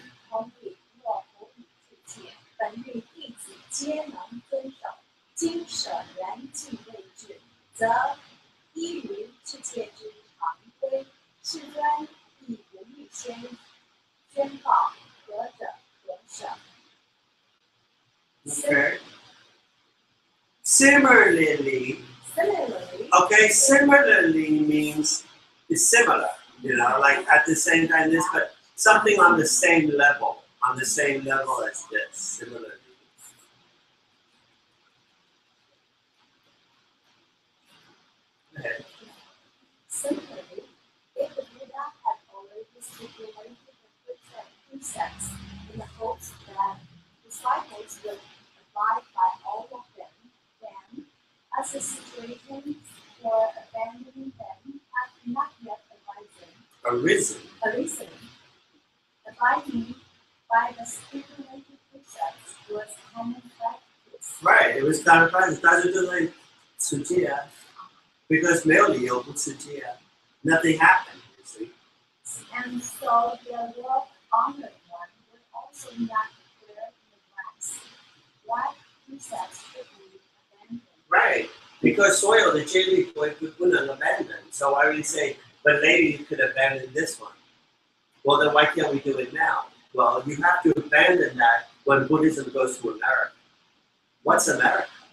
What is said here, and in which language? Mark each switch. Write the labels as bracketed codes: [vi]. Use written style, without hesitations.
[zh] 同理若佛语自戒，本欲弟子皆能遵守，今舍然尽未至，则依于世界之常规，世尊亦不欲宣告，何者可舍？ [en] Okay. Similarly, okay, similarly means it's similar, you know, like at the same time, this, but something on the same level, on the same level as this, similarly. Okay. Similarly, if the Buddha had already stipulated the precepts in the hopes that disciples would abide by all of them, then, as the situation for abandoning them had not yet arisen, abiding by the stipulated precepts was common practice. Right, it was common practice. [zh] 大家都在持戒啊 [en] because [zh] 没有理由不持戒啊 [en] nothing happened, you see. And so the well-honored one would also not declare in advance what precepts should be abandoned. Right, because [zh] 所有的戒律不能 [en] abandon. So why would you say, but later you could abandon this one? Well, then why can't we do it now? Well, you have to abandon that when Buddhism goes to America. What's America?